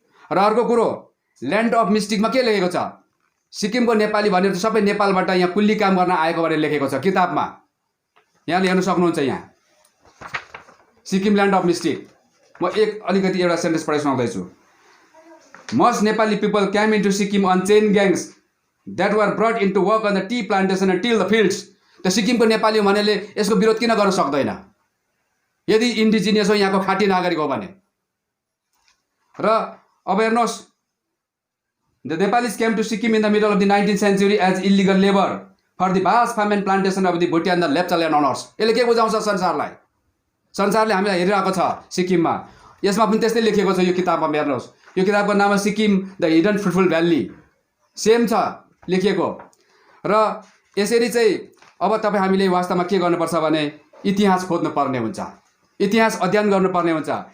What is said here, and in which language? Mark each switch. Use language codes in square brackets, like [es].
[ne] र अर्को कुरो ल्यान्ड अफ मिस्टिकमा के लेखेको छ? सिक्किमको नेपाली भनेर सबै नेपालबाट यहाँ कुल्ली काम गर्न आएको भनेर लेखेको छ किताबमा, यहाँले हेर्न सक्नुहुन्छ। यहाँ सिक्किम ल्यान्ड अफ मिस्टिक, म अलिकति एउटा सेन्टेन्स पढाइ सुनाउँदैछु। [en] Most Nepali people came into Sikkim on chain gangs that were brought into work on the tea plantation and till the fields. [ne] त सिक्किमको नेपाली भनेले यसको विरोध किन गर्न सक्दैन यदि इन्डिजिनियस हो, यहाँको खाटी नागरिक हो भने? र अब हेर्नुहोस्, [en] the Nepalis came to Sikkim in the middle of the 19th century as illegal labor for the vast farm and plantation of the Bhutia and the Lepcha landowners. [ne] यसले के बुझाउँछ संसारलाई? संसारले हामीलाई हेरिरहेको छ सिक्किममा। यसमा पनि त्यस्तै लेखेको छ यो किताबमा हेर्नुहोस्। यो किताबको नाम हो Sikkim the hidden fruitful valley, same छ लेखिएको। र यसरी चाहिँ अब तपाईँ हामीले वास्तवमा के गर्नुपर्छ भने इतिहास खोज्नु पर्ने हुन्छ, इतिहास अध्ययन गर्नुपर्ने हुन्छ।